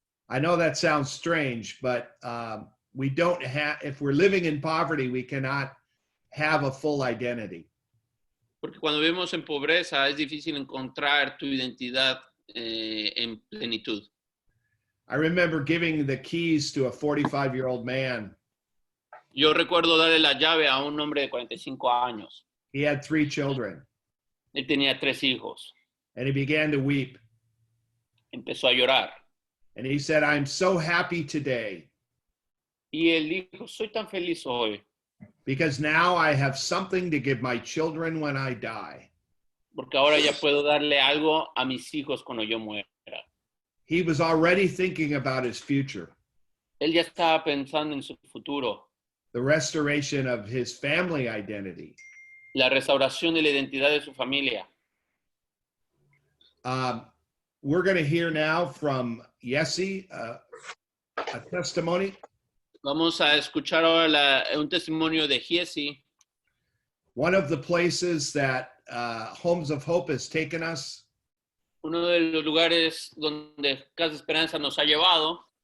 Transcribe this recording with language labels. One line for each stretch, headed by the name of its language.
English: I know that sounds strange, but we don't have, if we're living in poverty, we cannot have a full identity.
Spanish: Porque cuando vivimos en pobreza es difícil encontrar tu identidad en plenitud.
English: I remember giving the keys to a 45-year-old man.
Spanish: Yo recuerdo darle la llave a un hombre de 45 años.
English: He had 3 children,
Spanish: Él tenía 3 hijos.
English: and he began to weep.
Spanish: Empezó a llorar.
English: And he said, I'm so happy today
Spanish: Y él dijo, soy tan feliz hoy
English: because now I have something to give my children when I die.
Spanish: porque ahora ya puedo darle algo a mis hijos cuando yo muera.
English: He was already thinking about his future,
Spanish: Él ya estaba pensando en su futuro,
English: the restoration of his family identity.
Spanish: la restauración de la identidad de su familia.
English: We're going to hear now from Yessi, a testimony.
Spanish: Vamos a escuchar ahora un testimonio de Jesse,
English: One of the places that Homes of Hope has taken us
Spanish: uno de los lugares donde Casa Esperanza nos ha llevado